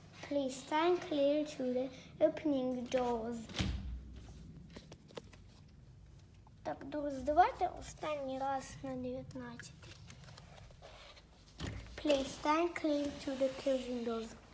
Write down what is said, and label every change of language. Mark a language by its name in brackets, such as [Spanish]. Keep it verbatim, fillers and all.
[English] Please stand clear to the opening doors. [Ukrainian] Так, друзі, давайте останній раз на дев'ятнадцятий. [English] Please stand clear to the closing doors.